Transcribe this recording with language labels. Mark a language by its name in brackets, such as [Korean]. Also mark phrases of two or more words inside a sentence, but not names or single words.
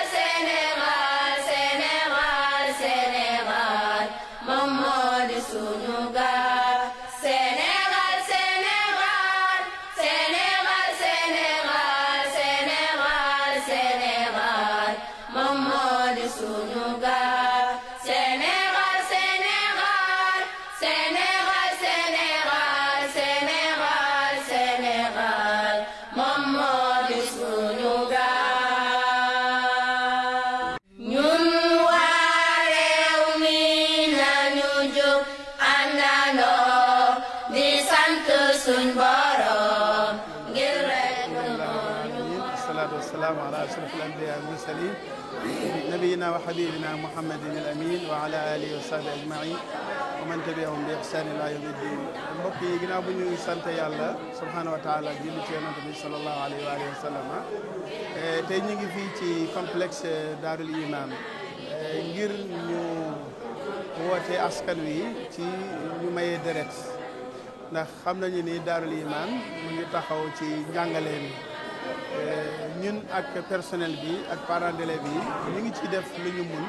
[Wolof] Sénégal Sénégal Sénégal moom moo di sunu gaal Sénégal Sénégal Sénégal Sénégal Sénégal Sénégal moom moo di sunu gaal Sénégal Sénégal Sénégal Sénégal Sénégal Sénégal moom moo di sunu gaal ñun waa réew mi nañu jóg àndandoo di sant suñ borom ngir rek [Arabic] الصلاة والسلام على أشرف الأنبياء والمرسلين نبينا وحبيبنا محمد الأمين وعلى آله وصحبه أجمعين ومن تبعهم بإحسان إلى يوم الدين mbokk [Wolof] yi ginnaaw bu ñu sant yàlla [Arabic] سبحانه وتعالى [Wolof] julli ci yonent bi [Arabic] صلى الله عليه وعلى آله وسلم [Wolof] tey ñu ngi fii ci complexe Daarul Iman ngir ñu woote askan wi ci ñu maye deret ndax xam nañu ni Daarul Iman mu ngi taxaw ci njàngale mi ñun ak personnel bi ak [French] parents d'élèves [Wolof] bi ñu ngi ci def lu ñu mun